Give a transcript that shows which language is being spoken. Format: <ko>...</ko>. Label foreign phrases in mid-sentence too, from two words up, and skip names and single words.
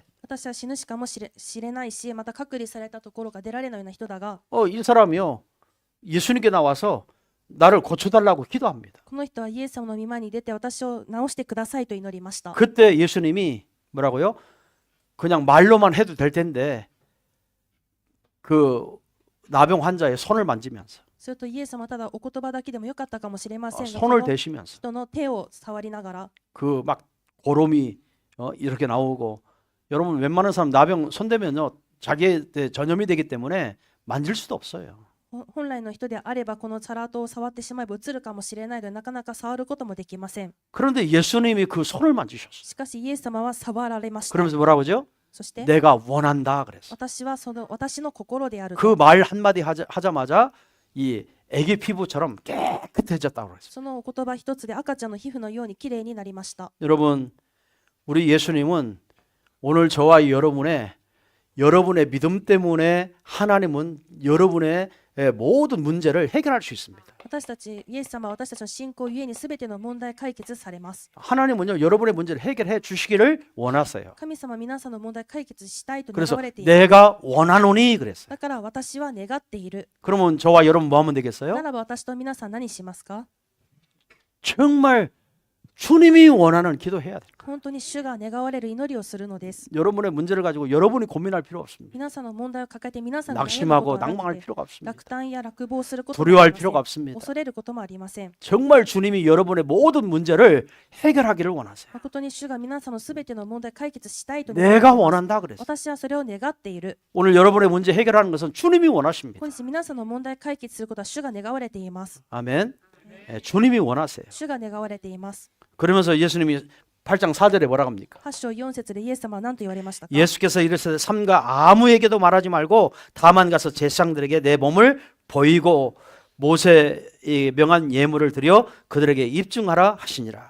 <ja>私は死ぬしかもしれないし、また隔離されたところが出られないような人だが、</ja> <ko>이 사람이요 예수님께 나와서 나를 고쳐달라고 기도합니다.</ko> <ja>この人はイエス様の御前に出て私を治してくださいと祈りました。</ja> <ko>그때 예수님이 뭐라고요? 그냥 말로만 해도 될 텐데 그 나병 환자의 손을 만지면서</ko> <ja>するとイエス様はただお言葉だけでもよかったかもしれませんが、そ</ja> <ko>손을</ko> <ja>の</ja> <ko>대시면서</ko> <ja>人の手を触りながら、</ja> <ko>그 막 고름이 이렇게 나오고 여러분 웬만한 사람 나병 손대면요 자기한테 전염이 되기 때문에 만질 수도 없어요.</ko> <ja>本来の人であればこのチャラートを触ってしまえばうつるかもしれないのでなかなか触ることもできません。</ja> <ko>그런데 예수님이 그 손을 만지셨어요.</ko> <ja>しかしイエス様は触られました。</ja> <ko>그러면서 뭐라고 하죠?</ko> <ja>そして</ja> <ko>내가 원한다 그랬어요.</ko> <ja>私は私の心であると。</ja> <ko>그 말 한마디 하자마자 이 애기 피부처럼 깨끗해졌다고 그랬어요.</ko> <ja>そのお言葉一つで赤ちゃんの皮膚のようにきれいになりました。</ja> <ko>여러분 우리 예수님은 오늘 저와 여러분의 믿음 때문에 하나님은 여러분의 모든 문제를 해결할 수 있습니다.</ko> <ja>私たちイエス様は私たちの信仰ゆえにすべての問題解決されます。</ja> <ko>하나님은요 여러분의 문제를 해결해 주시기를 원하세요.</ko> <ja>神様は皆さんの問題解決したいと願</ja> <ko>그래서</ko> <ja>われている。</ja> <ko>내가 원하노니 그랬어요.</ko> <ja>だから私は願っている。</ja> <ko>그러면 저와 여러분 뭐 하면 되겠어요?</ko> <ja>ならば私と皆さん何しますか？</ja> <ko>정말 주님이 원하는 기도해야 돼요.</ko> <ja>本当に主が願われる祈りをするのです。</ja> <ko>여러분의 문제를 가지고 여러분이 고민할 필요 없습니다.</ko> <ja>皆さんの問題を抱えて皆さんが悩むこと</ja> <ko>낙심하고</ko> <ja>はなく</ja> <ko>낭망할</ko> <ja>て</ja> <ko>필요가 없습니다.</ko> <ja>落胆や落望することもあ</ja> <ko>두려워할</ko> <ja>りません。</ja> <ko>필요가 없습니다.</ko> <ja>恐れることもありません。</ja> <ko>정말 주님이 여러분의 모든 문제를 해결하기를 원하세요.</ko> <ja>誠に主が皆さんのすべての問題を解決したいと願</ja> <ko>내가</ko> <ja>っています。</ja> <ko>원한다 그랬어요.</ko> <ja>私はそれを願っている。</ja> <ko>오늘 여러분의 문제 해결하는 것은 주님이 원하십니다.</ko> <ja>本日皆さんの問題を解決することは主が願われています。</ja> <ko>아멘. 주님이 원하세요.</ko> <ja>主が願われています。</ja> <ko>그러면서 예수님이 8장 4절에 뭐라고 합니까?</ko> <ja>8 章4節でイエス様は何と言われましたか？</ja> <ko>예수께서 이르시되 삼가 아무에게도 말하지 말고 다만 가서 제사장들에게 내 몸을 보이고 모세의 명한 예물을 드려 그들에게 입증하라 하시니라.</ko>